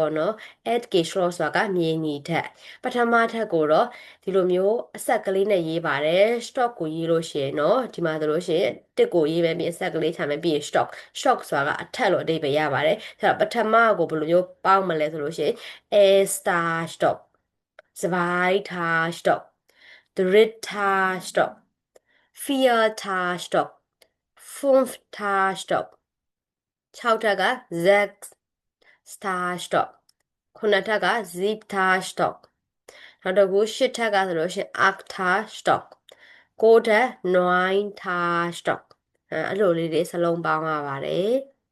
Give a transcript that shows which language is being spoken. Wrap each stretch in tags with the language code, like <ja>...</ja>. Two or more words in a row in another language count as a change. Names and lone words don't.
<my>ပေါ့နော် Erdgeschoss ဆိုတာကမြေညီထက်ပထမထက်ကိုတော့ဒီလိုမျိုးအဆက်ကလေးနဲ့ရေးပါတယ် stock ကိုရေးလို့ရှိရင်เนาะဒီမှာဆိုလို့ရှိရင်တစ်ကိုရေးပဲပြီးအဆက်ကလေးချ မယ်ပြီးရင် stock ဆိုတာကအထက်လို့အဓိပ္ပာယ်ရပါတယ်အဲ့တော့ပထ မကိုဘယ်လိုမျိုးပေါင်းမလဲဆိုလို့ရှိရင်</my> <de>erster stock zweiter stock dritter stock vierter stock fünfter stock</de> <my>6 ထက်က</my> <de>sechster stock</de> <my>9ထက်က</my> <de>siebter stock</de> <my>နောက်တစ်ခု10ထက်ကဆိုလို့ရှိရင်</my> <de>achter stock</de> <my>9ထက်</my> <de>neunter stock</de> <my>အဲ့လိုလေးတွေစလုံးပေါင်းရပါတယ်</my>